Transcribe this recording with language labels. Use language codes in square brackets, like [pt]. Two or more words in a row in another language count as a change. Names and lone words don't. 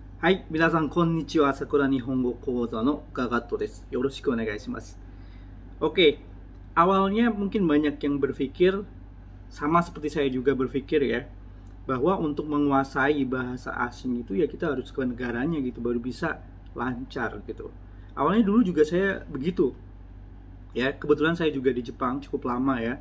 [ja] はい、皆さんこんにちは。桜日本語講座のガガットです。よろしくお願いします。 [id] Oke, awalnya mungkin banyak yang berpikir, sama seperti saya juga berpikir ya, bahwa untuk menguasai bahasa asing itu ya kita harus ke negaranya gitu, baru bisa lancar gitu. Awalnya dulu juga saya begitu. Ya, kebetulan saya juga di Jepang cukup lama ya.